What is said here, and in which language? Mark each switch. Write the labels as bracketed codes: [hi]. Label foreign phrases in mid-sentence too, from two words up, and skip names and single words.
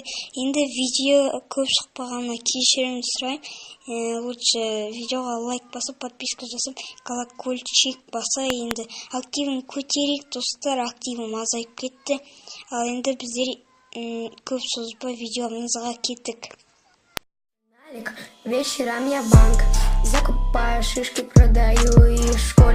[kk] Енді видео көп шықпағанына кешірім сұраймын. Лучше видеоға лайк басып, подписка жасап, колокольчик баса. Енді активін көтерейік, достар, активім азайып кетті. Ал енді біздер көп созбай видеомызға кеттік. [ru] Вечером я в банк закупаю шишки, продаю их в школе.